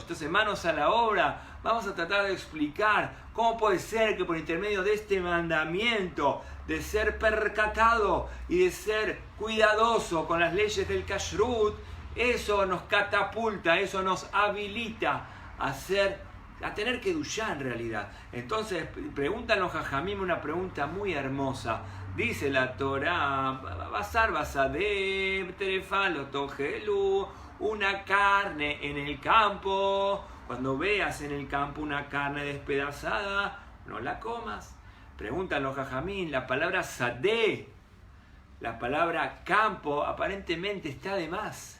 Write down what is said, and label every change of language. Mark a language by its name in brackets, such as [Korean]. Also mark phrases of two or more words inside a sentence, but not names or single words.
[Spanish] Entonces, manos a la obra, vamos a tratar de explicar cómo puede ser que por intermedio de este mandamiento de ser percatado y de ser cuidadoso con las leyes del kashrut, eso nos catapulta, eso nos habilita a tener kedushá en realidad. Entonces, preguntan los jajamim una pregunta muy hermosa. Dice la Torá, [Hebrew] בשר בשדה טרפה לא תאכלו, [Spanish] una carne en el campo. Cuando veas en el campo una carne despedazada, no la comas. Preguntan los jajamín, la palabra sadeh la palabra campo aparentemente está de más.